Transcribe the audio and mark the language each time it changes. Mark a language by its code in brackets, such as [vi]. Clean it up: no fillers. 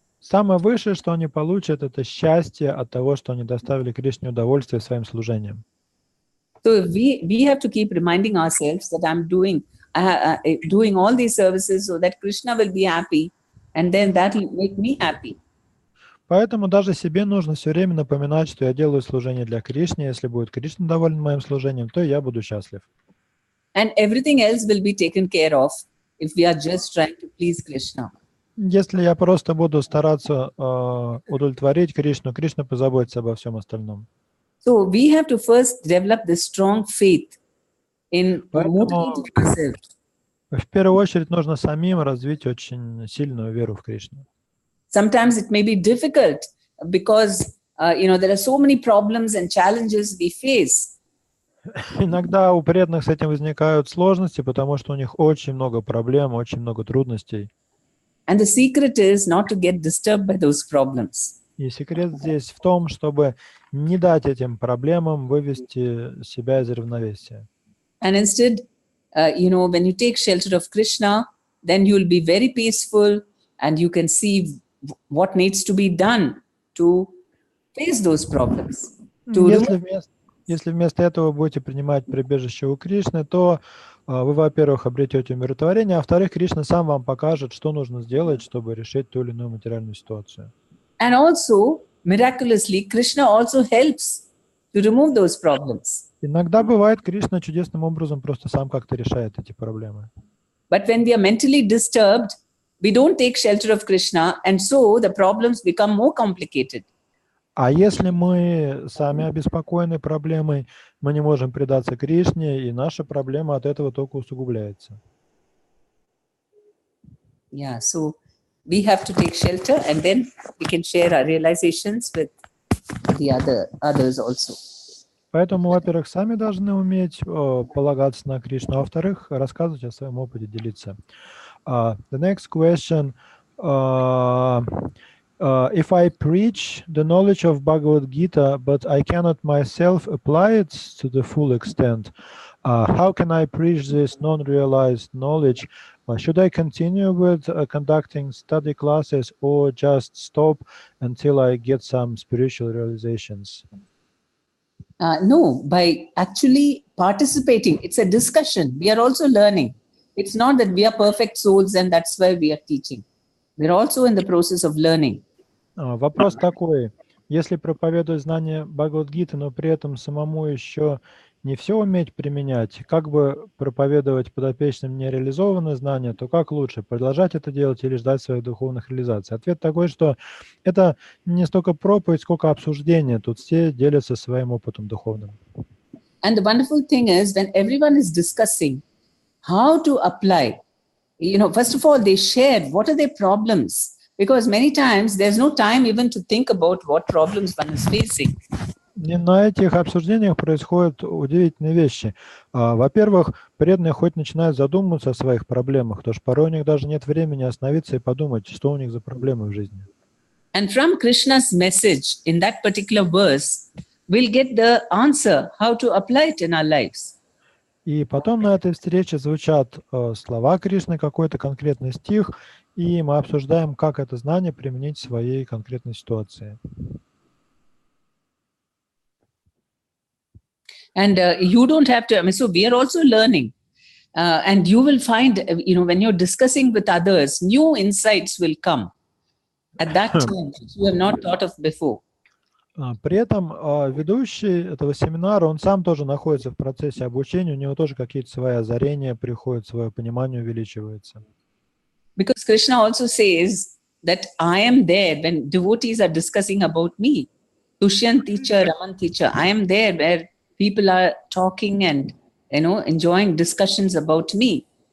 [ru] Самое высшее, что они получат, это счастье от того, что они доставили Кришне удовольствие своим служением. [en] So we have to keep reminding ourselves that I'm doing all these services so that Krishna will be happy, and then that will make me happy. [ru] Поэтому даже себе нужно все время напоминать, что я делаю служение для Кришны. Если будет Кришна доволен моим служением, то я буду счастлив. [en] And everything else will be taken care of if we are just trying to please Krishna. [ru] Если я просто буду стараться удовлетворить Кришну, Кришна позаботится обо всем остальном. [en] So we have to first develop this strong faith in motivating ourselves. [ru] В первую очередь нужно самим развить очень сильную веру в Кришну. [en] Sometimes it may be difficult because there are so many problems and challenges we face. [ru] Иногда у преданных с этим возникают сложности, потому что у них очень много проблем, очень много трудностей. [en] And the secret is not to get disturbed by those problems. [ru] И секрет здесь в том, чтобы не дать этим проблемам вывести себя из равновесия. [en] And instead, when you take shelter of Krishna, then you will be very peaceful and you can see what needs to be done to face those problems. [ru] Если вместо этого будете принимать прибежище у Кришны, то вы, во-первых, обретете умиротворение, а во-вторых, Кришна сам вам покажет, что нужно сделать, чтобы решить ту или иную материальную ситуацию. [en] And also, miraculously, Krishna also helps to remove those problems. [ru] Иногда бывает, Кришна чудесным образом просто сам как-то решает эти проблемы. [en] But when we are mentally disturbed, we don't take shelter of Krishna, and so the problems become more complicated. [ru] А если мы сами обеспокоены проблемой, мы не можем предаться Кришне, и наша проблема от этого только усугубляется. [en] Yeah, so we have to take shelter, and then we can share our realizations with the others also. [ru] Поэтому, во-первых, сами должны уметь полагаться на Кришну, а во-вторых, рассказывать о своем опыте, делиться. [en] The next question. If I preach the knowledge of Bhagavad Gita, but I cannot myself apply it to the full extent, how can I preach this non-realized knowledge? Should I continue with conducting study classes or just stop until I get some spiritual realizations? No, by actually participating, it's a discussion. We are also learning. It's not that we are perfect souls and that's why we are teaching. We're also in the process of learning. [ru] Вопрос такой. Если проповедовать знание Бхагавад-гиты, но при этом самому еще не все уметь применять, как бы проповедовать подопечным нереализованные знания, то как лучше, продолжать это делать или ждать своих духовных реализаций? Ответ такой, что это не столько проповедь, сколько обсуждение. Тут все делятся своим опытом духовным. [en] And the wonderful thing is when everyone is discussing how to apply, first of all, they share what are their problems. Because many times there's no time even to think about what problems one is facing. [ru] И на этих обсуждениях происходят удивительные вещи. Во-первых, преданные хоть начинают задумываться о своих проблемах, потому что порой у них даже нет времени остановиться и подумать, что у них за проблемы в жизни. [en] And from Krishna's message in that particular verse, we'll get the answer how to apply it in our lives. [ru] И потом на этой встрече звучат слова Кришны, какой-то конкретный стих, и мы обсуждаем, как это знание применить в своей конкретной ситуации. [en] And you don't have to, so we are also learning. And you will find, when you're discussing with others, new insights will come at that time, which you have not thought of before. [ru] При этом ведущий этого семинара, он сам тоже находится в процессе обучения, у него тоже какие-то свои озарения приходят, свое понимание увеличивается. [en] Because Krishna also says that I am there when devotees are discussing about me. Tushyant teacher, Raman teacher, I am there where people are talking and, enjoying discussions about me.